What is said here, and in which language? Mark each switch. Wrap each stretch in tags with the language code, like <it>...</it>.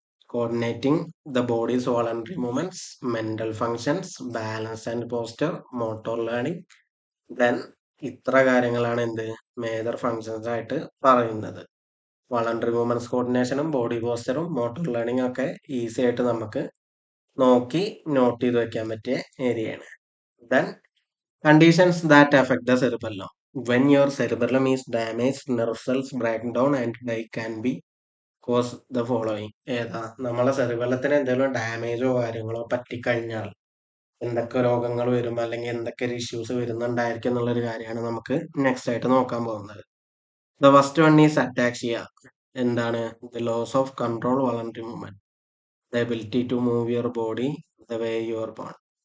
<en>Coordinating the bodies voluntary movements, mental functions, balance and posture, motor learning.</en> <ml>Then ഇത്ര കാര്യങ്ങളാണ് എന്ത്, major functions ആയിട്ട് പറയുന്നത്. Voluntary movements കോർഡിനേഷനും body പോസ്റ്ററും motor learning ഒക്കെ easy ആയിട്ട് നമുക്ക് നോക്കി നോട്ട് ചെയ്ത് വെക്കാൻ പറ്റിയ ഏരിയയാണ്.</ml> <en>Then conditions that affect the cerebellum. When your cerebellum is damaged, nerve cells break down and die can be cause the following.</en> <ml>ഏതാ, നമ്മളെ സെറിബെല്ലത്തിന് എന്തെങ്കിലും ഡാമേജോ കാര്യങ്ങളോ പറ്റിക്കഴിഞ്ഞാൽ എന്തൊക്കെ രോഗങ്ങൾ വരും, അല്ലെങ്കിൽ എന്തൊക്കെ ഒരു ഇഷ്യൂസ് വരുന്നുണ്ടായിരിക്കും എന്നുള്ളൊരു കാര്യമാണ് നമുക്ക് നെക്സ്റ്റ് ആയിട്ട് നോക്കാൻ പോകുന്നത്.</ml> <en>The first one is ataxia.</en> <ml>എന്താണ്?</ml> <en>The loss of control voluntary movement, the ability to move your body the way your bone.</en>